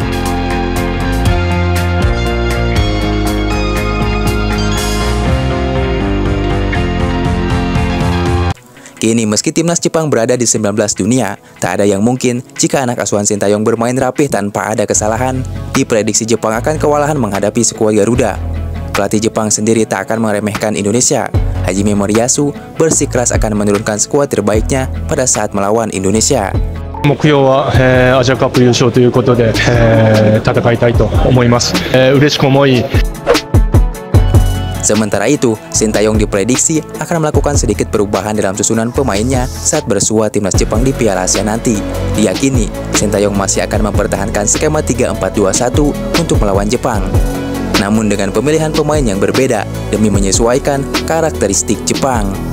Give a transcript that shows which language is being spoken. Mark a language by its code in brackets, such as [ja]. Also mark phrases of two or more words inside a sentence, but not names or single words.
[id] Kini meski timnas Jepang berada di 19 dunia, tak ada yang mungkin jika anak asuhan Sintayong bermain rapih tanpa ada kesalahan. Diprediksi Jepang akan kewalahan menghadapi skuad Garuda. Pelatih Jepang sendiri tak akan meremehkan Indonesia. Hajime Moriyasu bersikeras akan menurunkan skuad terbaiknya pada saat melawan Indonesia. [ja] 目標は、アジアカップ優勝ということで、戦いたいと思います。嬉しく思い。 [id] Sementara itu, Sintayong diprediksi akan melakukan sedikit perubahan dalam susunan pemainnya saat bersua timnas Jepang di Piala Asia nanti. Diyakini, Sintayong masih akan mempertahankan skema 3-4-2-1 untuk melawan Jepang. Namun dengan pemilihan pemain yang berbeda demi menyesuaikan karakteristik Jepang.